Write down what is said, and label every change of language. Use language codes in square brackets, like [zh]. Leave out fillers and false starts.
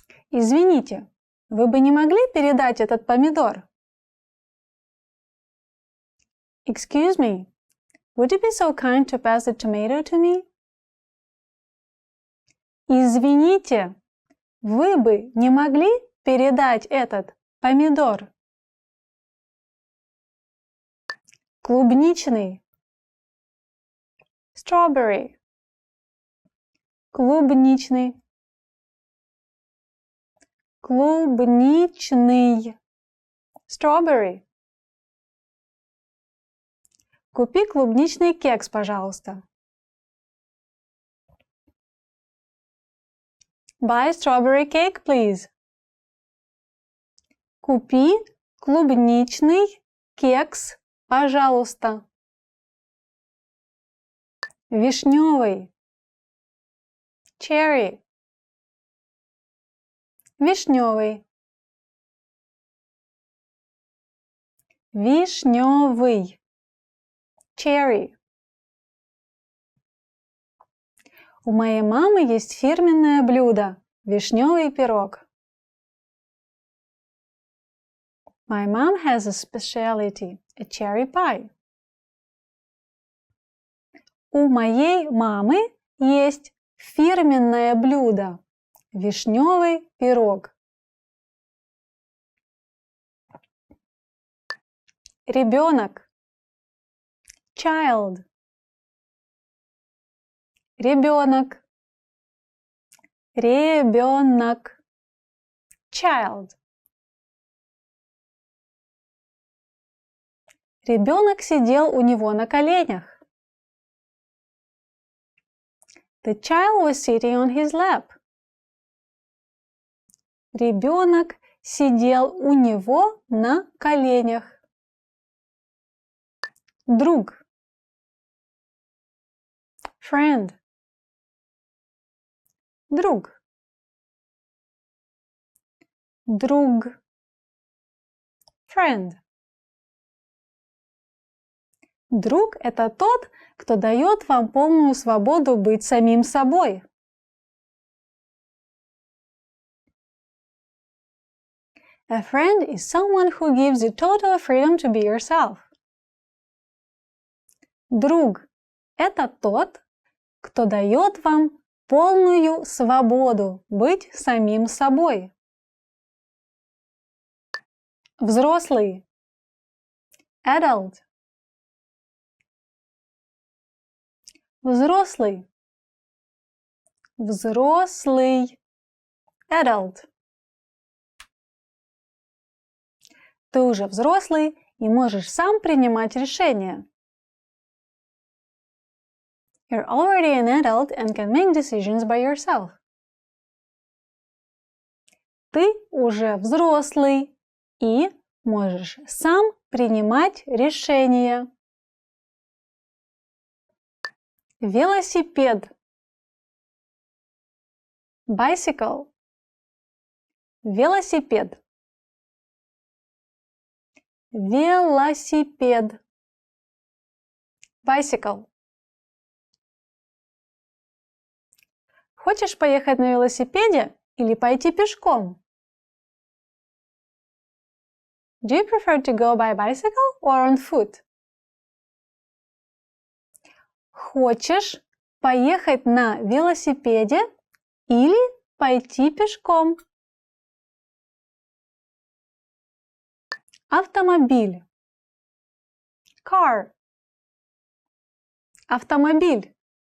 [ru] Извините, вы бы не могли передать этот помидор? [en] Excuse me, would you be so kind to pass the tomato to me? [ru] Извините, вы бы не могли передать этот помидор? Клубничный. Strawberry. Клубничный. Клубничный. Strawberry. Купи клубничный кекс, пожалуйста. [en] Buy strawberry cake, please. [ru] Купи клубничный кекс, пожалуйста. Вишневый. Cherry. Вишневый. Вишневый. Cherry. У моей мамы есть фирменное блюдо – вишневый пирог. [en] My mom has a specialty, a cherry pie. [ru] У моей мамы есть фирменное блюдо – вишневый пирог. Ребенок. Child. Ребенок. Ребенок. Child. Ребенок сидел у него на коленях. [en] The child was sitting on his lap. [ru] Ребенок сидел у него на коленях. Друг. [en] Friend. [ru] Друг. Друг. Friend. Друг – это тот, кто дает вам полную свободу быть самим собой. [en] A friend is someone who gives you total freedom to be yourself. [ru] Друг – это тот, кто дает вам полную свободу быть самим собой. Взрослый. Adult. Взрослый. Взрослый. Adult. Ты уже взрослый и можешь сам принимать решения. [en] You're already an adult and can make decisions by yourself. [ru] Ты уже взрослый и можешь сам принимать решения. Велосипед. [en] Bicycle. Велосипед. [ru] Велосипед. Bicycle. Хочешь поехать на велосипеде или пойти пешком? [en] Do you prefer to go by bicycle or on foot? [ru] Хочешь поехать на велосипеде или пойти пешком? Автомобиль. Car. Автомобиль.